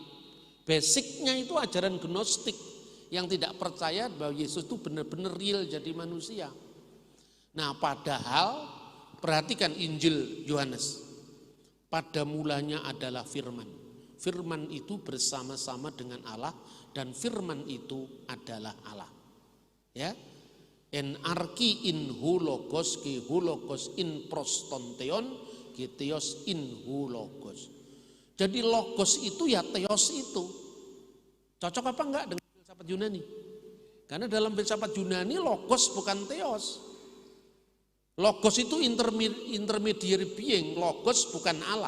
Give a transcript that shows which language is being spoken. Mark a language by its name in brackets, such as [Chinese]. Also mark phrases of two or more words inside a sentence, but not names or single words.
[Indonesian] Basicnya itu ajaran gnostik yang tidak percaya bahwa Yesus itu benar-benar real jadi manusia. Nah, padahal perhatikan Injil Yohanes. Pada mulanya adalah firman. Firman itu bersama-sama dengan Allah dan firman itu adalah Allah. Ya. [Greek] Ἐν ἀρχῇ ἦν ὁ λόγος καὶ ὁ λόγος ἦν πρὸς τὸν θεόν καὶ θεὸς ἦν ὁ λόγος. [Indonesian] Jadi logos itu ya theos itu. Cocok apa enggak dengan filsafat Yunani? Karena dalam filsafat Yunani logos bukan theos. Logos itu [English] intermediary being, [Indonesian] logos bukan Allah.